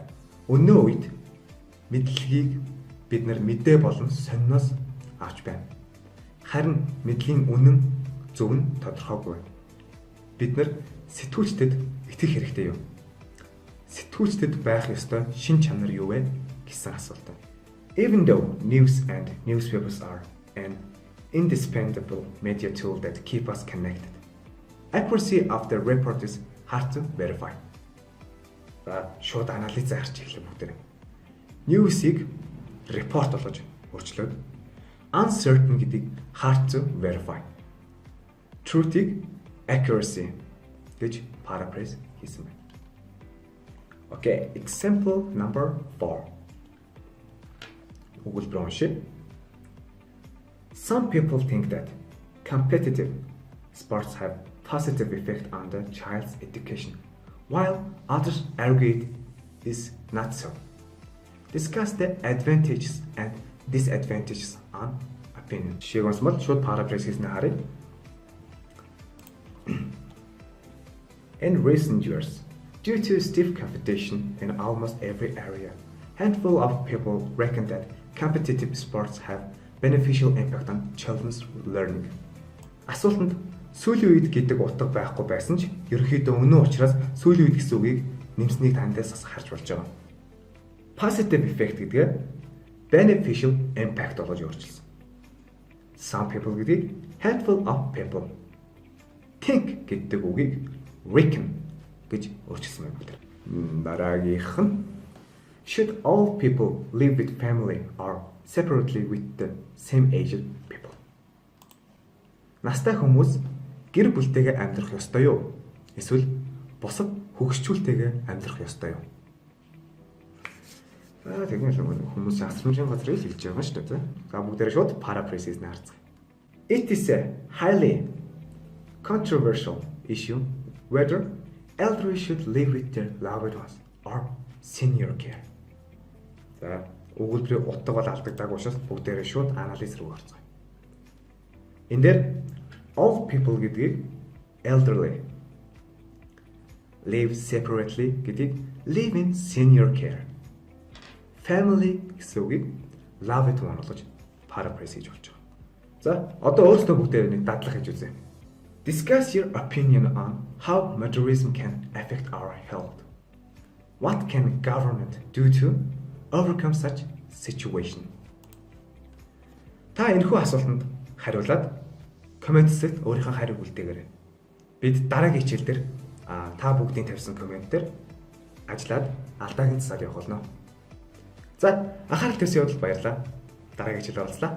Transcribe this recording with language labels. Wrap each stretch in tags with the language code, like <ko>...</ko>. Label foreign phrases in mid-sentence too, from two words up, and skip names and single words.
<mn>Өнөө үед мэдлэгийг бид нар мэдээ болон сониноос авч байна. Харин мэдлийн үнэн зөв нь тодорхойгүй. Бид нар сэтгүүлчдэд итгэх хэрэгтэй юу? Сэтгүүлчдэд байх ёстой шин чанар юу вэ гэсэн асуулт байна.</mn> <en>Even though news and newspapers are an indispensable media tool that keep us connected, accuracy of the report is hard to verify.</en> <mn>Шууд анализ харж эхлэв бүгдээ.</mn> <en>News-ийг report</en> <mn>болгож өөрчлөөд</mn> <en>uncertain</en> <mn>гэдгийг</mn> <en>hard to verify.</en> <mn>Truth-ийг accuracy гэж paraphrase хийсэн байна.</mn> <en>Okay, example number 4.</en> <mn>Өгүүлбэр уншия.</mn> <en>Some people think that competitive sports have positive effect on the child's education, while others argue it is not so. Discuss the advantages and disadvantages on opinion.</en> <mn>Жишээг онцмол шууд paraphrase хийснээр харъя.</mn> <en>In recent years, due to stiff competition in almost every area, handful of people reckon that competitive sports have beneficial impact on children's learning.</en> <mn>Асуултанд сүүлийн үед гэдэг утга байхгүй байсан ч ерөнхийдөө өнөө учраас сүүлийн үед гэсэн үгийг нэмснийг тандаас бас харж болж байгаа.</mn> <en>Positive effect</en> <mn>гэдгээ</mn> <en>beneficial impact</en> <mn>болгож өөрчилсөн.</mn> <en>Some people</en> <mn>гэдгийг</mn> <en>handful of people.</en> <mn>Think гэдэг үгийг reckon гэж өөрчилсөн байна. Дараагийнх нь</mn> <en>should all people live with family or separately with the same aged people.</en> <mn>Настай хүмүүс гэр бүлтэйгээ амьдрах ёстой юу? Эсвэл бусад хөгшчүүлтэйгээ амьдрах ёстой юу? Тэгвэл хүмүүс асрамжийн газар л хэлж байгаа шүү дээ. За бүгдээрээ шууд paraphrase хийснээр харцгаая.</mn> <en>It is a highly controversial issue whether elderly should live with their loved ones or senior care.</en> <mn>За өгүүлбэрийн утга бол алдагдаагүй учраас бүгдээрээ шууд анализ руу орцгоё. Энэ дээр</mn> <en>all people</en> <mn>гэдгийг elderly,</mn> <en>live separately</en> <mn>гэдгийг</mn> <en>live in senior care,</en> <mn>family гэсэн үгийг</mn> <en>loved one</en> <mn>болгож paraphrase хийж болж байгаа. За одоо өөрсдөө бүгдээ нэг дадлах хийж үзье.</mn> <en>Discuss your opinion on how modernism can affect our health. What can government do to overcome such situation?</en> <mn>Та энэхүү асуултанд хариулаад комент хэсэгт өөрийнхөө хариуг үлдээгээрэй. Бид дараагийн хичээлдэр та бүгдийн тавьсан комменттэр ажиллаад алдаагийн засаг явах болно. За анхаарал тавьсан явдалд баярлалаа. Дараагийн хичээлээр уулзлаа.</mn>